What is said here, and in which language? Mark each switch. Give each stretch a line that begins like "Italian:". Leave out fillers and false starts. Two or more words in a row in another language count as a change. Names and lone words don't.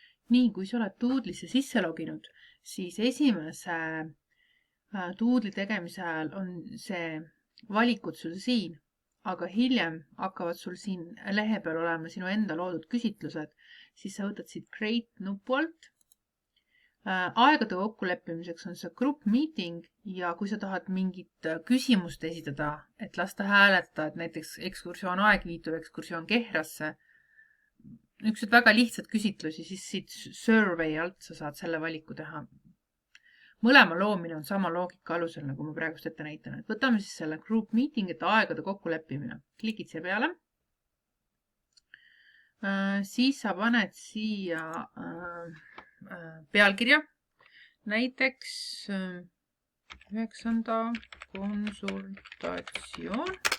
Estonian: Nii, kui sa oled Doodle'isse sisse loginud, siis esimese Doodle'i tegemise ajal on see valikud sul siin, aga hiljem hakkavad sul siin lehe peal olema sinu enda loodud küsitlused, siis sa võtad siit Create nupu alt. Aegade kokkuleppimiseks on see
English: group meeting
Estonian: ja kui sa tahad mingit küsimust esitada, et lasta hääleta, et näiteks ekskursioon Aegviitu, ekskursioon Kehrasse, niisugused väga lihtsad küsitlusi, siis siit survey alt sa saad selle valiku teha. Mõlema loomine on sama loogika alusel, nagu ma praegust ette näitan. Et võtame siis selle
English: group meeting,
Estonian: et aegade kokkuleppimine. Klikid siia peale. Siis sa paned siia pealkirja. Näiteks 9. konsultatsioon.